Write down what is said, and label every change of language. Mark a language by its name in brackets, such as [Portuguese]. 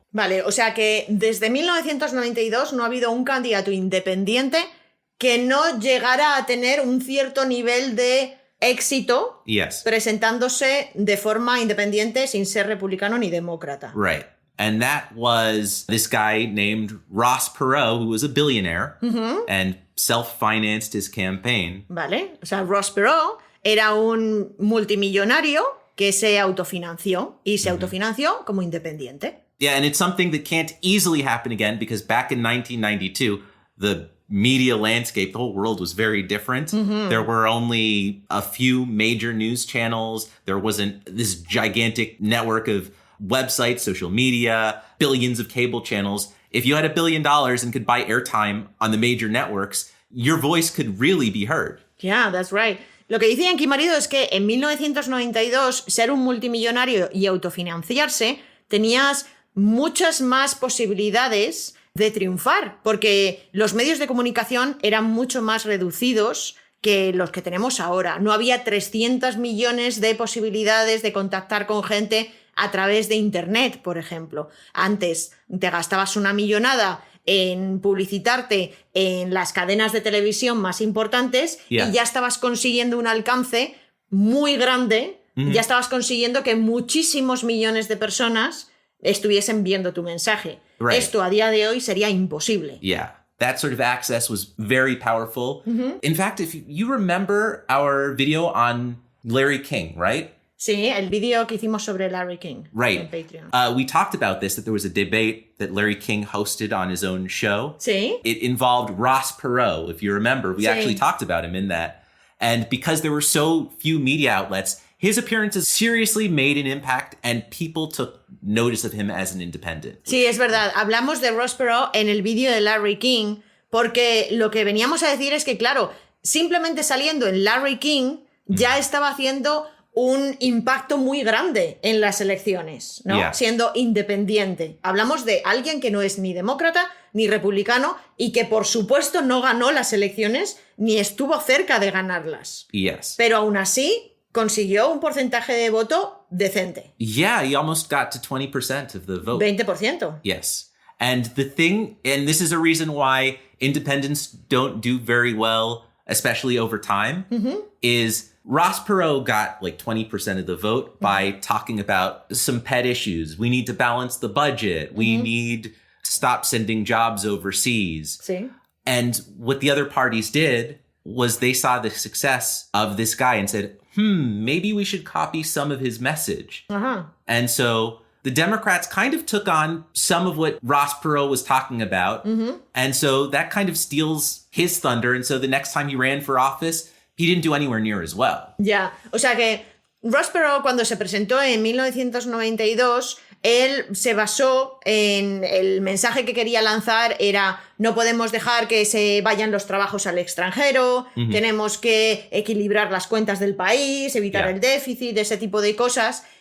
[Spanish] Vale, o sea que desde 1992 no ha habido un candidato independiente que no llegara a tener un cierto nivel de éxito presentándose de forma independiente sin ser republicano ni demócrata. [English] Right. And that was this guy named Ross Perot, who was a billionaire and self-financed his campaign. [Spanish] Vale, o sea, Ross Perot era un multimillonario que se autofinanció y se autofinanció como independiente. [English] Yeah, and it's something that can't easily happen again because back in 1992, the media landscape, the whole world was very different. There were only a few major news channels. There wasn't this gigantic network of websites, social media, billions of cable channels. If you had $1 billion and could buy airtime on the major networks, your voice could really be heard. Yeah, that's right. [Spanish] Lo que dice Iñaki Marido es que en 1992 ser un multimillonario y autofinanciarse tenías muchas más posibilidades de triunfar, porque los medios de comunicación eran mucho más reducidos que los que tenemos ahora. No había 300 millones de posibilidades de contactar con gente a través de Internet, por ejemplo. Antes te gastabas una millonada en publicitarte en las cadenas de televisión más importantes y ya estabas consiguiendo un alcance muy grande, ya estabas consiguiendo que muchísimos millones de personas estuviesen viendo tu mensaje. [English] Right. [Spanish] Esto a día de hoy sería imposible. [English] Yeah, that sort of access was very powerful. In fact, if you remember our video on Larry King, right? [Spanish] Sí, el vídeo que hicimos sobre Larry King en Patreon. [English] We talked about this, that there was a debate that Larry King hosted on his own show. [Spanish] Sí. [English] It involved Ross Perot, if you remember. We actually talked about him in that. And because there were so few media outlets, his appearances seriously made an impact and people took notice of him as an independent. [Spanish] Sí, es verdad. Hablamos de Ross Perot en el vídeo de Larry King porque lo que veníamos a decir es que, claro, simplemente saliendo en Larry King ya estaba haciendo un impacto muy grande en las elecciones, ¿no? Siendo independiente. Hablamos de alguien que no es ni demócrata ni republicano y que, por supuesto, no ganó las elecciones ni estuvo cerca de ganarlas. [English] Yes. [Spanish] Pero aún así consiguió un porcentaje de voto decente. [English] Yeah, he almost got to 20% of the vote. [Spanish] 20%. [English] Yes. And the thing, and this is a reason why independents don't do very well, especially over time, is Ross Perot got like 20% of the vote by talking about some pet issues. We need to balance the budget. We need to stop sending jobs overseas. [Spanish] Sí. [English] And what the other parties did was they saw the success of this guy and said, maybe we should copy some of his message. And so the Democrats kind of took on some of what Ross Perot was talking about. And so that kind of steals his thunder. And so the next time he ran for office, he didn't do anywhere near as well. [Spanish] Ya, o sea que Ross Perot cuando se presentó en 1992, él se basó en el mensaje que quería lanzar era no podemos dejar que se vayan los trabajos al extranjero, tenemos que equilibrar las cuentas del país, evitar el déficit, ese tipo de cosas.